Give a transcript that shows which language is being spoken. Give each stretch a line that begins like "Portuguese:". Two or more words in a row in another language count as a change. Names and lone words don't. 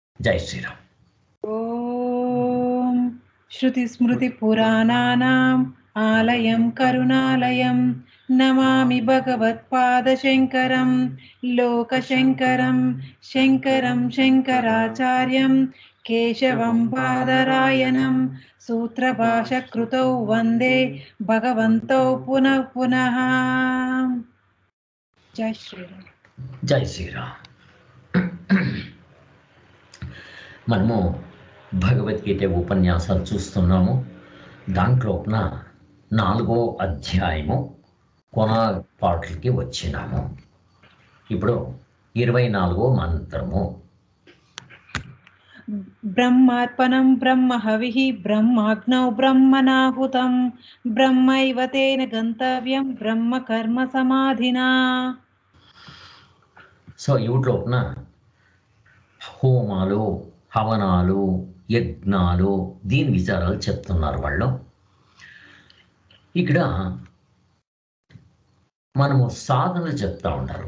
Telugu: జై శ్రీరామ్.
Sanskrit: ఓం श्रुतिस्मृतिपुराणानाम् आलयं करुणालयं नमामि भगवत्पादशङ्करं लोकशङ्करं शङ्करं शङ्कराचार्यं केशवं बादरायणं सूत्रभाषकृतौ वन्दे भगवन्तौ पुनः पुनः.
Hindi: जय श्रीराम.
Telugu: జై శ్రీరామ్. మనము భగవద్గీత ఉపన్యాసాలు చూస్తున్నాము. దాంట్లోన 4వ అధ్యాయము కొన పాటలకి వచ్చినాము. ఇప్పుడు 24వ మంత్రము.
Sanskrit: ब्रह्मार्पणं ब्रह्महविः ब्रह्माग्नौ ब्रह्मणाहुतं ब्रह्मैव तेन गन्तव्यं ब्रह्मकर्म समाधिना.
Telugu: సో వీటిలోన హోమాలు, హవనాలు, యజ్ఞాలు, దీని విచారాలు చెప్తున్నారు వాళ్ళు. ఇక్కడ మనము సాధనలు చెప్తా ఉంటారు.